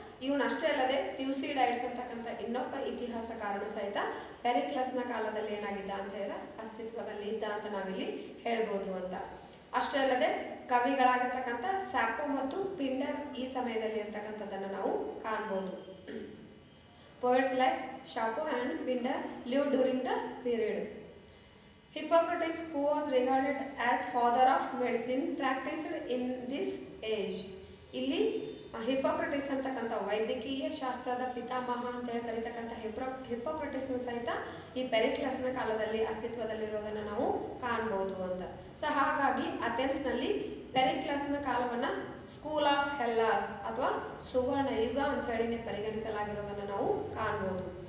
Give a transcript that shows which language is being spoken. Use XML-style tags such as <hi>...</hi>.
<kn>ಇವನಷ್ಟೇ ಅಲ್ಲದೆ ಥ್ಯೂಸಿಡೈಡ್ಸ್ ಅಂತಕ್ಕಂಥ ಇನ್ನೊಬ್ಬ ಇತಿಹಾಸಕಾರನು ಸಹಿತ ಪೆರಿಕ್ಲಸ್ನ ಕಾಲದಲ್ಲಿ ಏನಾಗಿದ್ದ ಅಂತ ಹೇಳಿದ್ರೆ ಅಸ್ತಿತ್ವದಲ್ಲಿ ಇದ್ದ ಅಂತ ನಾವಿಲ್ಲಿ ಹೇಳ್ಬೋದು ಅಂತ. ಅಷ್ಟೇ ಅಲ್ಲದೆ ಕವಿಗಳಾಗಿರ್ತಕ್ಕಂಥ ಸ್ಯಾಪೋ ಮತ್ತು ಪಿಂಡರ್ ಈ ಸಮಯದಲ್ಲಿ ಇರ್ತಕ್ಕಂಥದ್ದನ್ನು ನಾವು ಕಾಣ್ಬೋದು.</kn> <en>Poets like Sappho and Pindar lived during the period. Hippocrates, who was regarded as father of medicine, practiced in this age.</en> <kn>ಇಲ್ಲಿ ಹಿಪೋಕ್ರಟಿಸ್ ಅಂತಕ್ಕಂಥ ವೈದ್ಯಕೀಯ ಶಾಸ್ತ್ರದ ಪಿತಾಮಹ ಅಂತೇಳಿ ಕರೀತಕ್ಕಂಥ ಹಿಪೋಕ್ರಟಿಸ್ ಸಹಿತ ಈ ಪೆರಿಕ್ಲಸ್ನ ಕಾಲದಲ್ಲಿ ಅಸ್ತಿತ್ವದಲ್ಲಿರೋದನ್ನು ನಾವು ಕಾಣ್ಬೋದು ಅಂತ. ಸೊ ಹಾಗಾಗಿ ಅಥೆನ್ಸ್ನಲ್ಲಿ ಪೆರಿಕ್ಲಸ್ನ ಕಾಲವನ್ನು ಸ್ಕೂಲ್ ಆಫ್ ಹೆಲ್ಲಾಸ್ ಅಥವಾ ಸುವರ್ಣ ಯುಗ ಅಂತ ಹೇಳಿ ಪರಿಗಣಿಸಲಾಗಿರೋದನ್ನು ನಾವು ಕಾಣ್ಬೋದು.</kn>